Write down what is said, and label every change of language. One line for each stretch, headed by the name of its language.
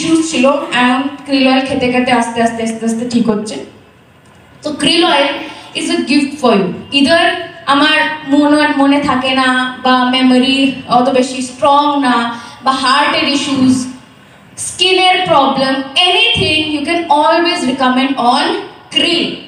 Bangla: ছিল, এখন krill oil খেতে খেতে আস্তে আস্তে আস্তে আস্তে ঠিক হচ্ছে।
English: তো krill oil is a gift for you.
Bangla: Either আমার মনে থাকে না, বা মেমোরি অত বেশি স্ট্রং না, বা হার্টের ইস্যুস, স্কিনের problem, anything,
English: You can always recommend on krill.